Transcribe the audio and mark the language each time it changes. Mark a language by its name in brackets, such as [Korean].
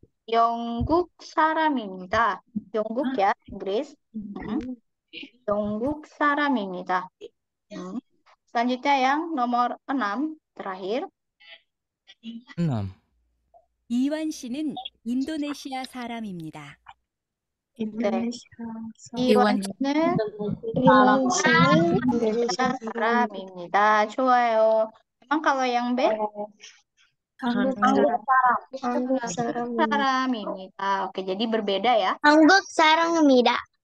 [Korean] Yongguk 사람입니다. [Indonesian] Yongguk ya, Inggris. [Korean] Yongguk 사람입니다. [Indonesian] Selanjutnya yang nomor 6, terakhir. 6. [Korean] 이완 씨는 인도네시아 사람입니다. 이완 씨는 Iwan 씨는 Indonesia 사람입니다. 좋아요. [Indonesian] Emang kalau yang B? [Korean] 한국 사람입니다. 사람입니다. [Indonesian] Oke, jadi berbeda ya. [Korean] 한국 사람입니다.